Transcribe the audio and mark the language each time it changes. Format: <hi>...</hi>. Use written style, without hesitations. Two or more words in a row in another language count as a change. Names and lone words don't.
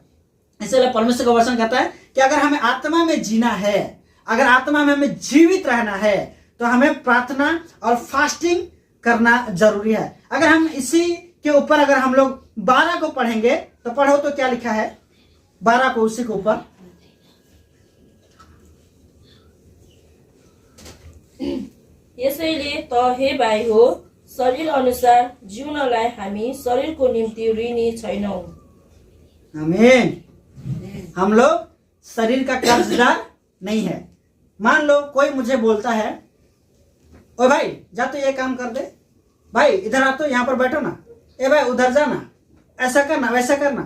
<hi>इसलिए परमेश्वर का वचन कहता है कि अगर हमें आत्मा में जीना है, अगर आत्मा में हमें जीवित रहना है, तो हमें प्रार्थना और फास्टिंग करना जरूरी है। अगर हम इसी के ऊपर अगर हम लोग 12 को पढ़ेंगे तो पढ़ो तो क्या लिखा है 12 को, उसी के ऊपर</hi> <ne>यसैले त हे भाइ हो, शरीर अनुसार जिउनलाई हामी शरीरको निम्ति ऋणी छैनौँ। आमीन।</ne> <hi>हम लोग शरीर का कर्जदार नहीं है। मान लो कोई मुझे बोलता है, ओ भाई जा तो ये काम कर दे, भाई इधर आ तो यहाँ पर बैठो ना, ए भाई उधर जाना, ऐसा करना वैसा करना।</hi>